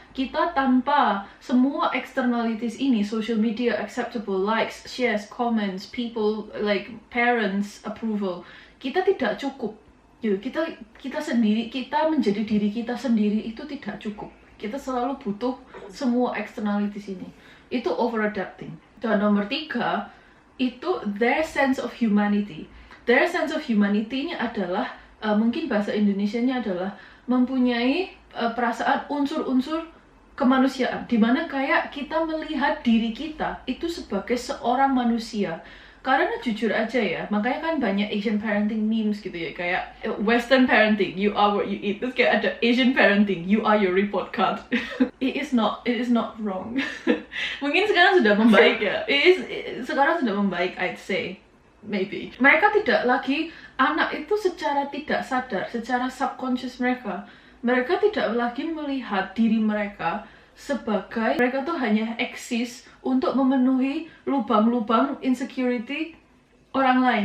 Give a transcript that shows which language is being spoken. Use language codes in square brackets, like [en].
[id] kita tanpa semua externalities ini, social media, acceptable, likes, shares, comments, people, like parents approval, kita tidak cukup. Kita sendiri, kita menjadi diri kita sendiri itu tidak cukup. Kita selalu butuh semua externalities ini. Itu over adapting. Dan nomor 3, itu their sense of humanity. Their sense of humanity-nya adalah mungkin bahasa Indonesianya adalah mempunyai perasaan unsur-unsur kemanusiaan, dimana kayak kita melihat diri kita itu sebagai seorang manusia. Karena jujur aja ya, makanya kan banyak Asian parenting memes gitu ya, kayak Western parenting, [en] you are what you eat. [id] Terus kayak ada Asian parenting, [en] you are your report card. It is not wrong. [id] Mungkin sekarang sudah membaik ya. Sekarang sudah membaik, [en] I'd say. Maybe. [id] Mereka tidak lagi, anak itu secara tidak sadar, secara subconscious mereka tidak lagi melihat diri mereka sebagai mereka tuh hanya eksis untuk memenuhi lubang-lubang insecurity orang lain.